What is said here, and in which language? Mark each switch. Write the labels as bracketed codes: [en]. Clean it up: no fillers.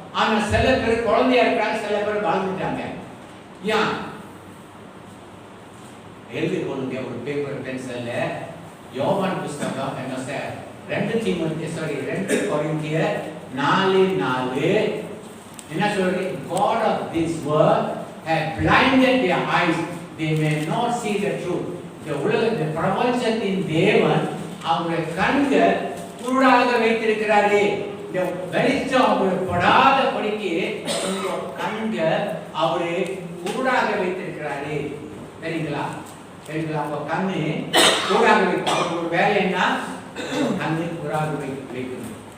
[ta] ஆனா சில பேர் குழந்தையா இருக்கிறாங்க, சில பேர் வாழ்ந்துட்டாங்க. ஏன்? எழுதி கொள்ளுங்க ஒரு பேப்பர் பென்சில்ல. யோவான் புஸ்தகம் என்ன சார் 2 கொரிந்தியர் 4:4 என்ன சொல்றது? [en] God of this world have blinded their eyes, they may not see the truth. [ta] இந்த உலகத்தை பிரபஞ்சத்தின் தேவன் அவருடைய கண்கள் குருடாக வைத்திருக்கிறாரே. இந்த வெளிச்சம் அவருக்கு படாத படிக்கு கண்கள் அவரு குருடாக வைத்திருக்கிறாரே. தெரியுங்களா? அப்ப கண்ணு குருடாக வைக்க அவருக்கு ஒரு வேலை என்ன? கண்ணு குருடாக வைக்கணும்.